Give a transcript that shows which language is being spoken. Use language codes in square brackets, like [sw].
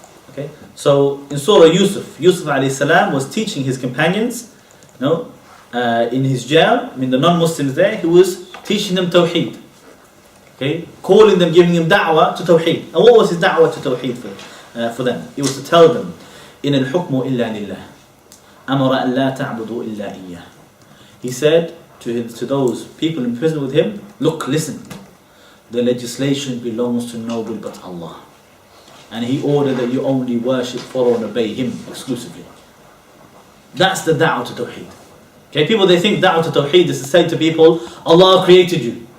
[en] Okay, so in Surah Yusuf alayhi salam was teaching his companions, in his jail, the non-Muslims there, he was teaching them Tawheed. Okay, calling them, giving them da'wah to Tawheed. And what was his da'wah to Tawheed for them? He was to tell them, [ar] إِنَ الْحُكْمُ إِلَّا لِلَّهِ أَمَرَ أَن لَا تَعْبُدُوا إِلَّا إِيَّهِ. [en] He said to those people in prison with him, look, listen, the legislation belongs to nobody but Allah. And He ordered that you only worship, follow and obey Him exclusively. That's the da'wah to Tawheed. Okay, people, they think da'wah to Tawheed is to say to people, Allah created you.